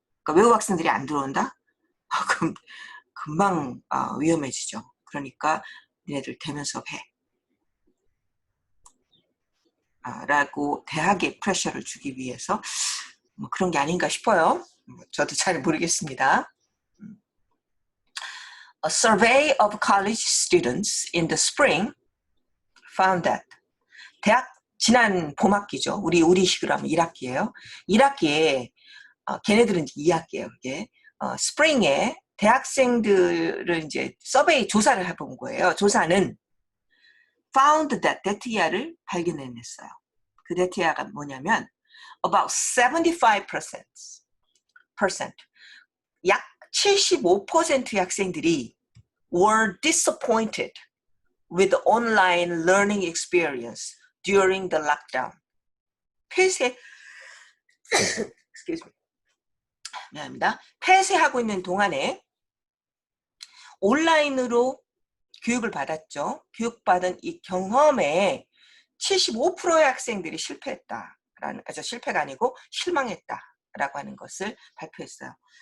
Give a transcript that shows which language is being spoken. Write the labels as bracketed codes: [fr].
[ko] 그러니까 외국 학생들이 안 들어온다? 그럼 금방 위험해지죠. 그러니까 니네들 대면 수업해. 라고 대학에 프레셔를 주기 위해서 뭐 그런 게 아닌가 싶어요. 저도 잘 모르겠습니다. [en] A survey of college students in the spring found that [ko] 대학 지난 봄학기죠. 우리식으로 하면 1학기예요. 1학기에 걔네들은 이제 2학기예요. 그게 스프링에 대학생들을 이제 서베이 조사를 해본 거예요. 조사는 [en] found that [ko] 데이터를 발견해냈어요. 그 데이터가 뭐냐면 [en] about 75% [ko] 약 75%의 학생들이 [en] were disappointed with the online learning experience during the lockdown. [ko] 폐쇄 [en] excuse me. [ko] 미안합니다. 폐쇄하고 있는 동안에 온라인으로 교육을 받았죠. 교육받은 이 경험에 75%의 학생들이 실패했다라는, 실패가 아니고 실망했다라고 하는 것을 발표했어요.